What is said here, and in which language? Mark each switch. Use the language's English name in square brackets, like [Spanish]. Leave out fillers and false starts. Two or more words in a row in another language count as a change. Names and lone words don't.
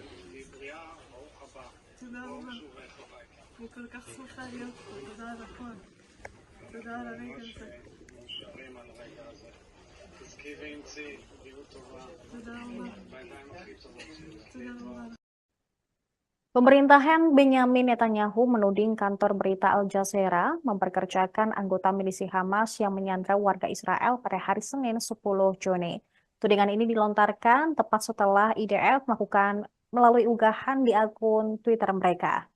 [Hebrew] תהיי בריאה, ברוך הבא. תודה רבה. ברוך שובך הביתה. אני כל כך שמחה להיות פה, תודה על הכל. תודה על הרגע הזה. מאושרים על הרגע הזה. תזכי ואמצי, בריאות טובה, תודה רבה. בידיים הכי טובות. תודה רבה. [Indonesian] Pemerintahan Benyamin Netanyahu menuding kantor berita Al Jazeera memperkerjakan anggota milisi Hamas yang menyandra warga Israel pada hari Senin 10 Juni. Tudingan ini dilontarkan tepat setelah IDF melakukan melalui unggahan di akun Twitter mereka.